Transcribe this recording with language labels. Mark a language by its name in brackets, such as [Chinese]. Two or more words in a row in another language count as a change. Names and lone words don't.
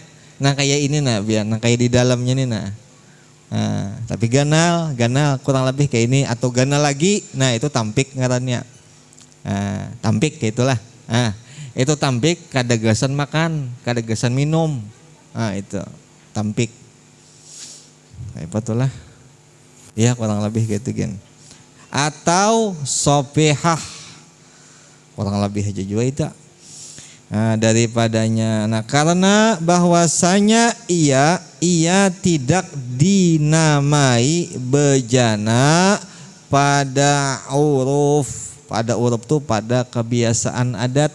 [Banjar] Nah kayak ini nah biar nah kayak di dalamnya nih nah. Tapi ganal kurang lebih kayak ini atau ganal lagi. Nah itu tampik ngarannya. Tampik kayak itulah. Itu tampik kada gasan makan, kada gasan minum. Itu tampik. Kayak itulah. Ya kurang lebih kayak itu gen. Atau sopehah. Kurang lebih aja juga itu. Daripadanya. [Indonesian] Nah karena bahwasanya ia tidak dinamai bejana pada uruf tuh pada kebiasaan adat.